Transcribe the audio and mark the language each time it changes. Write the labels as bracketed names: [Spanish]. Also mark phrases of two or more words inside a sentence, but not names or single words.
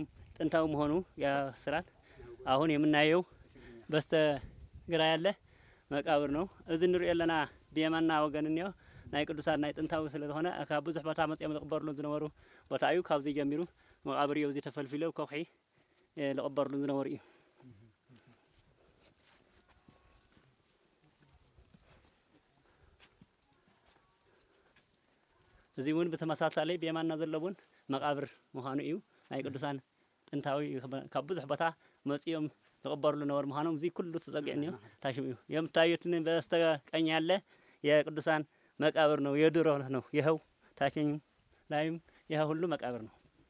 [Amharic] ጥንታው መሆኑ ያስራል። አሁን የምናየው በስተ ግራ ያለ መቃብር ነው። [Tigrinya] እዚ ንሪኦ ዘለና ብየማንና ወገን እኒኦ ናይ ቅዱሳን ናይ ጥንታዊ ስለዝኾነ ካብ ብዙሕ ቦታ መፅኦም ዝቕበርሉ ዝነበሩ ቦታ እዩ። ካብዚ ጀሚሩ መቃብር እዩ እዚ ተፈልፊሉ ከውሒ ዝቕበርሉ ዝነበሩ እዩ። እዚ እውን ብተመሳሳሊ ብየማንና ዘለውን መቃብር ምዃኑ እዩ። ናይ ቅዱሳን ጥንታዊ ካብ ብዙሕ ቦታ መፅኦም ዝቕበርሉ ነበሩ ምዃኖም እዚ ኩሉ ተፀጊዑ እኒኦ ታሽሙ እዩ። [Amharic] የምታዩትን በስተቀኝ ያለ የቅዱሳን መቃብር ነው፣ የድሮ ነው። ይኸው ታችኝ ላይም ይኸው ሁሉ መቃብር ነው።